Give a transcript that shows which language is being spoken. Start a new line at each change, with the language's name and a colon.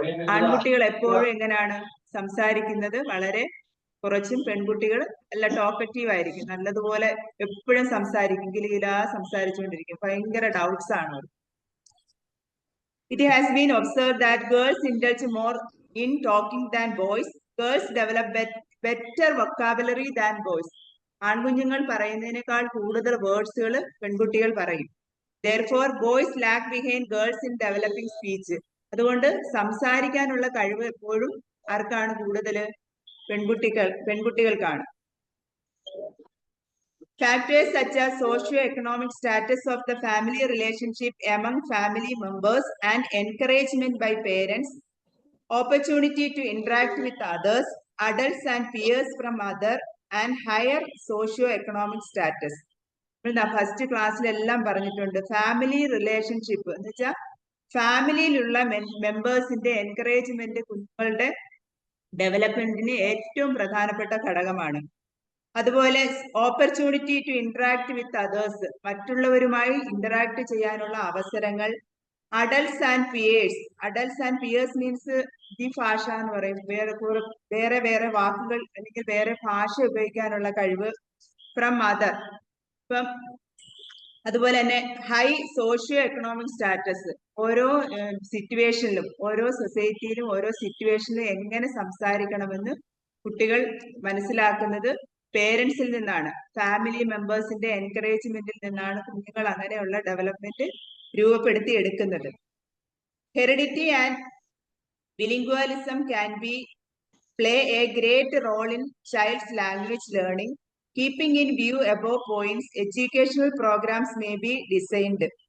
Malayalam: ആൺകുട്ടികൾ എപ്പോഴും എങ്ങനെയാണ് സംസാരിക്കുന്നത്? വളരെ കുറച്ചും. പെൺകുട്ടികൾ നല്ല ടോക്കറ്റീവ് ആയിരിക്കും, നല്ലതുപോലെ എപ്പോഴും സംസാരിക്കും, സംസാരിച്ചുകൊണ്ടിരിക്കും. ഭയങ്കര ഡൗട്ട്സ് ആണ്.
English: It has been observed that girls indulge more in talking than boys. Girls develop better vocabulary than boys.
Malayalam: ആൺകുഞ്ഞുങ്ങൾ പറയുന്നതിനേക്കാൾ കൂടുതൽ വേർഡ്സുകൾ പെൺകുട്ടികൾ പറയും.
English: Therefore, boys lag behind girls in developing speech.
Malayalam: അതുകൊണ്ട് സംസാരിക്കാനുള്ള കഴിവ് എപ്പോഴും ആർക്കാണ് കൂടുതൽ? പെൺകുട്ടികൾക്കാണ്.
English: Factors such as socio-economic status of the family relationship among family members and encouragement by parents, opportunity to interact with others, adults and peers from other, and higher socio-economic status.
Malayalam: First ക്ലാസ്സിലെല്ലാം പറഞ്ഞിട്ടുണ്ട്. Family relationship എന്ന് വെച്ചാൽ ഫാമിലിയിലുള്ള മെമ്പേഴ്സിന്റെ encouragement കുഞ്ഞുങ്ങളുടെ ഡെവലപ്മെന്റിന് ഏറ്റവും പ്രധാനപ്പെട്ട ഘടകമാണ്. അതുപോലെ
English: opportunity to interact with others,
Malayalam: മറ്റുള്ളവരുമായി interact ചെയ്യാനുള്ള അവസരങ്ങൾ.
English: adults and peers, adults and peers means
Malayalam: ഭാഷ എന്ന് പറയും, വേറെ വേറെ വാക്കുകൾ അല്ലെങ്കിൽ വേറെ ഭാഷ ഉപയോഗിക്കാനുള്ള കഴിവ്.
English: from mother,
Malayalam: ഇപ്പം അതുപോലെ തന്നെ ഹൈ സോഷ്യോ എക്കണോമിക് സ്റ്റാറ്റസ്, ഓരോ സിറ്റുവേഷനിലും ഓരോ സൊസൈറ്റിയിലും ഓരോ സിറ്റുവേഷനിലും എങ്ങനെ സംസാരിക്കണമെന്ന് കുട്ടികൾ മനസ്സിലാക്കുന്നത് പേരൻസിൽ നിന്നാണ്, ഫാമിലി മെമ്പേഴ്സിന്റെ എൻകറേജ്മെന്റിൽ നിന്നാണ് കുഞ്ഞുങ്ങൾ അങ്ങനെയുള്ള ഡെവലപ്മെന്റ് രൂപപ്പെടുത്തി എടുക്കുന്നത്.
English: Heredity and bilingualism can be play a great role in child's language learning. Keeping in view above points, educational programs may be designed.